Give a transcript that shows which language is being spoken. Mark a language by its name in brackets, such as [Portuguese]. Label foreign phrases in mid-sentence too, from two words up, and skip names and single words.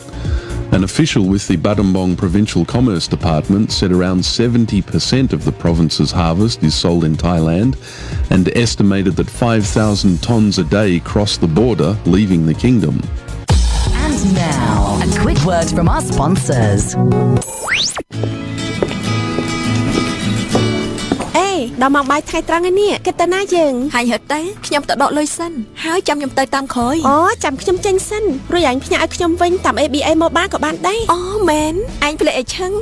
[English] An official with the Battambang Provincial Commerce Department said around 70% of the province's harvest is sold in Thailand, and estimated that 5,000 tonnes a day cross the border, leaving the kingdom. And now, a quick word from our sponsors. [Khmer] ដល់មកបាយថ្ងៃត្រង់នេះគិតទៅណាយើង ហើយហិតតែខ្ញុំទៅដកលុយសិនហើយចាំខ្ញុំទៅតាមក្រោយ អូចាំខ្ញុំចេញសិនរួចអញផ្ញើឲ្យខ្ញុំវិញតាម ABA Mobile ក៏បានដែរ អូមែនអញភ្លេចឲ្យឈឹង